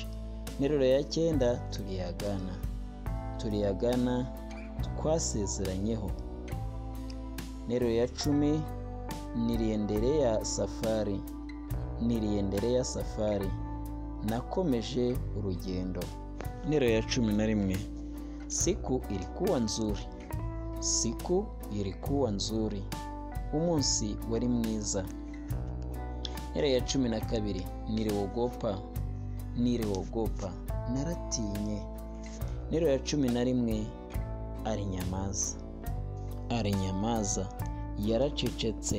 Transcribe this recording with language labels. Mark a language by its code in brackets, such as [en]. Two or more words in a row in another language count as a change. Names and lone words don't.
[rw] Interuro ya 9 tuliyagana, twasezeranyeho. Interuro ya 10 [sw] niliendelea safari, [rw] nakomeje urugendo. Interuro ya 11 [sw] siku ilikuwa nzuri, [rw] umunsi wari mwiza. Interuro ya 12 niliogopa, naratinye. Interuro ya 11 arinyamaza yaracecetse.